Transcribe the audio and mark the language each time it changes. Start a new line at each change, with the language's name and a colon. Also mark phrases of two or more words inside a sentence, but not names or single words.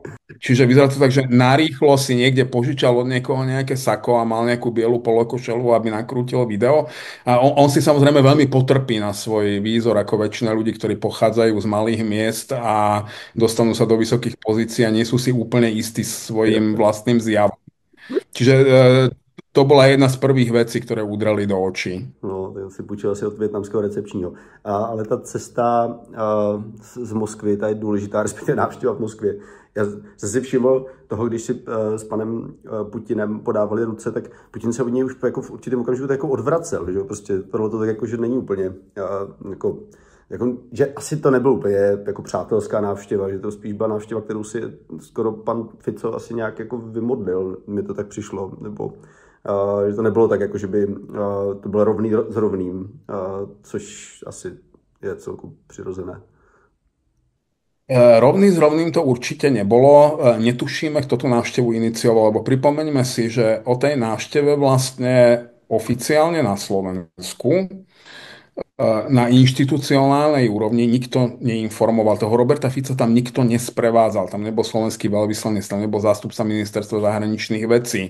Slovak: Čiže vyzerá to tak, že narýchlo si niekde požičal od niekoho nejaké sako a mal nejakú bielu polokošelu, aby nakrútil video. A on si samozrejme veľmi potrpí na svoj výzor, ako väčšina ľudí, ktorí pochádzajú z malých miest a dostanú sa do vysokých pozícií a nie sú si úplne istí svojim vlastným zjavom. Čiže to bola jedna z prvých vecí, ktoré udreli do očí.
Czech: No, ten si půjčil asi od vietnamského recepčního. Ale ta cesta z Moskvy, ta je důležitá, respektive návštěva v Moskvě. Já jsem si všiml toho, když si s panem Putinem podávali ruce, tak Putin se od něj už jako v určitém okamžiku jako odvracel, že prostě tohle to tak jako, že není úplně že asi to nebylo úplně jako přátelská návštěva, že to spíš byla návštěva, kterou si skoro pan Fico asi nějak jako vymodlil, mi to tak přišlo, nebo že to nebylo tak, jako že by to bylo rovný s rovným, což asi je celku přirozené.
Slovak: Rovný s rovným to určite nebolo. Netušíme, kto tú návštevu inicioval, lebo pripomeňme si, že o tej návšteve vlastne oficiálne na Slovensku na inštitucionálnej úrovni nikto neinformoval. Toho Roberta Fica tam nikto nesprevádzal. Tam nebol slovenský veľvyslanec, tam nebol zástupca ministerstva zahraničných vecí.